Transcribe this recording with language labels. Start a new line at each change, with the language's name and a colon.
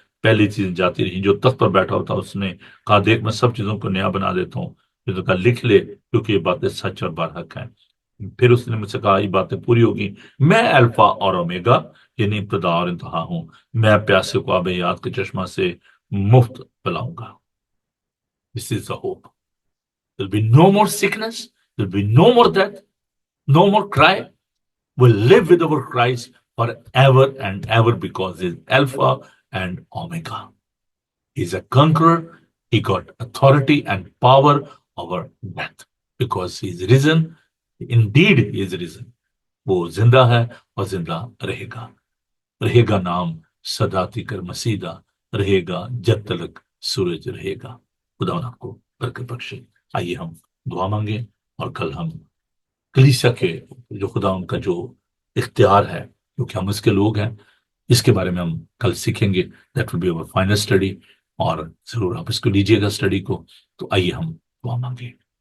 Urdu: پہلی چیزیں جاتی رہی۔ جو تخت پر بیٹھا ہوتا اس نے کہا دیکھ میں سب چیزوں کو نیا بنا دیتا ہوں، پھر تو کہا لکھ لے کیونکہ یہ باتیں سچ اور برحق ہیں۔ پھر اس نے مجھ سے کہا یہ باتیں پوری ہوگی، میں الفا اور اومیگا یعنی ابتدا اور انتہا ہوں، میں پیاسے کو آب حیات کے چشمہ سے مفت پلاؤں گا۔
English: This is the hope. There'll be no more sickness, there'll be no more death, no more cry. We'll live with our Christ forever and ever because he's Alpha and Omega. He's a conqueror. He got authority and power over death because he's risen. Indeed, he is risen.
Urdu: وہ زندہ ہے اور زندہ رہے گا، رہے گا نام سدا تیکر مسیدہ، رہے گا جب تلک سورج رہے گا۔ خدا آپ کو برکت بخشے۔ آئیے ہم دعا مانگیں اور کل ہم کلیسیا کے جو خدا ان کا جو اختیار ہے کیونکہ ہم اس کے لوگ ہیں، اس کے بارے میں ہم کل سیکھیں گے۔
English: that will be our final study,
Urdu: اور ضرور آپ اس کو لیجیے گا اسٹڈی کو۔ تو آئیے ہم دعا مانگیں۔